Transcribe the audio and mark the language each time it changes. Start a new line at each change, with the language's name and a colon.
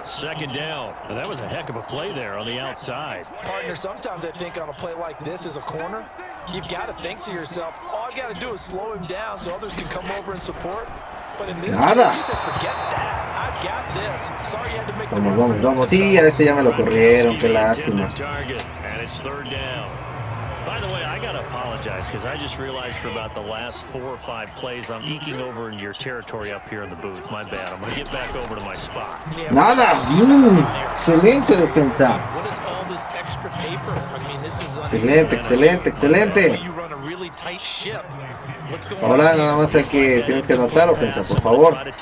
English: Second down. And that was a heck of a play there on the outside. Partner, sometimes I think on a play like this as a corner, you've got to think to yourself, all I've got to do is slow him down so others can come over and support. But in this case, he said, forget that. I've got this. Sorry you had to make the
Spanish: Vamos. Sí, a este ya me lo corrieron, qué lástima.
English: And it's 3rd down. By the way, I got to apologize because I just realized for about the last 4 or 5 plays, I'm eking over into your territory up here in the booth. My bad. I'm going to get back over to my spot.
Spanish: Nada. Excelente defensa.
English: What is all this extra paper? I mean, this is
Spanish: excelente.
English: You run a really tight ship.
Spanish: Ahora nada más tienes que anotar ofensa, por favor.